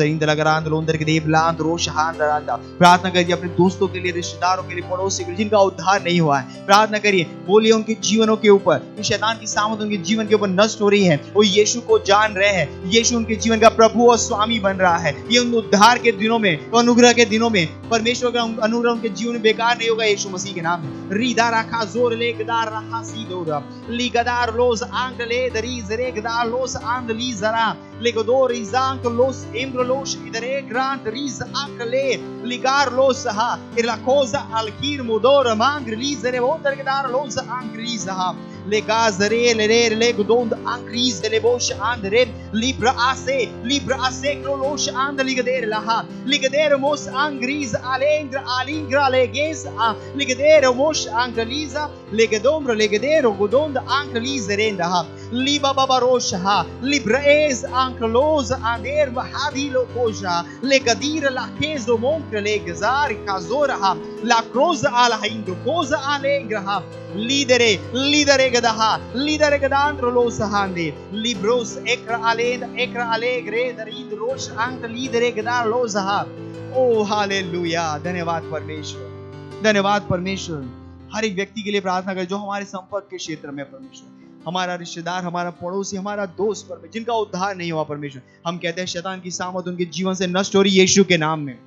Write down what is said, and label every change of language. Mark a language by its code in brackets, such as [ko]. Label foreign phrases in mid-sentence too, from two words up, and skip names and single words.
[hi] प्रार्थना करिए अपने दोस्तों के लिए, रिश्तेदारों के लिए, पड़ोसी के लिए जिनका उद्धार नहीं हुआ है। प्रार्थना करिए, बोलिए उनके जीवनों के ऊपर, शैतान की सामत उनके जीवन के ऊपर नष्ट हो रही है, वो यीशु को जान रहे हैं, यीशु उनके जीवन का प्रभु और स्वामी बन रहा है। ये उन उद्धार के दिनों में, अनुग्रह के दिनों में परमेश्वर का अनुग्रह उनके जीवन में बेकार नहीं होगा यीशु मसीह के नाम में। रीदा रखा जोर ले गदार रहा सीदोरा ली गदार लोस आंग ले दरी जरे गदार लोस आंग ली जरा ले गदोर इजांग लोस इम्र लोस इधरे ग्रांट रीज आंग ले लिगार लोस हा इला कोजा अलकीर मुदोर मांग ली जरे वो दर गदार लोस आंग रीज हा ले गाजरे ले रे ले गदोंद आंग रीज ले बोश आंग रे लिब्रा आसे क्रोलोश आंग लिगदेर लहा लिगदेर मोस आंग रीज alingra leges ligedere mosh angaliza legedomro legedero godond angalizerenda ha liba babarosha ha libraez anklos ander mahadilo koja legadira la kezo monkre legazar kazora ha la croza ala hindo cosa alengra ha lidere gadaha lidere gadandro los hande libros ekra alegre darid rosh ank lidere gadar los ha ओ हालेलुया। धन्यवाद परमेश्वर, धन्यवाद परमेश्वर। हर एक व्यक्ति के लिए प्रार्थना करें जो हमारे संपर्क के क्षेत्र में परमेश्वर, हमारा रिश्तेदार, हमारा पड़ोसी, हमारा दोस्त परमेश्वर जिनका उद्धार नहीं हुआ परमेश्वर, हम कहते हैं शैतान की सामत उनके जीवन से नष्ट हो रही यीशु के नाम में।